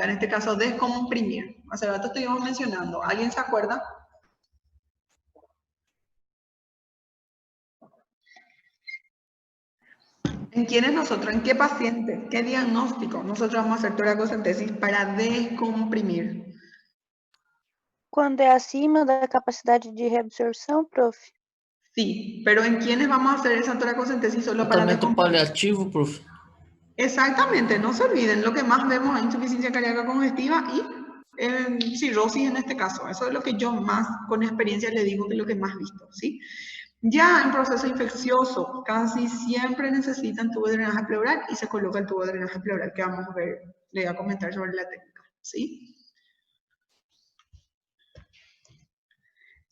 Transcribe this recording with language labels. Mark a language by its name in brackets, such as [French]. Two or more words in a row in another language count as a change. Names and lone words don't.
[Spanish] En este caso, descomprimir. Hace rato estuvimos mencionando. ¿Alguien se acuerda? ¿En quiénes nosotros? ¿En qué paciente? ¿Qué diagnóstico? Nosotros vamos a hacer toracocentesis para descomprimir. [Portuguese] Quando é acima da capacidade de reabsorção, prof? [Spanish] Sí, pero ¿en quiénes vamos a hacer esa toracocentesis solo para [Portuguese] Tratamento paliativo, prof. [Spanish] Exactamente, no se olviden, lo que más vemos es insuficiencia cardíaca congestiva y cirrosis en este caso. Eso es lo que yo más, con experiencia, le digo que es lo que más he visto, ¿sí? Ya en proceso infeccioso, casi siempre necesitan tubo de drenaje pleural y se coloca el tubo de drenaje pleural que vamos a ver, le voy a comentar sobre la técnica, ¿sí?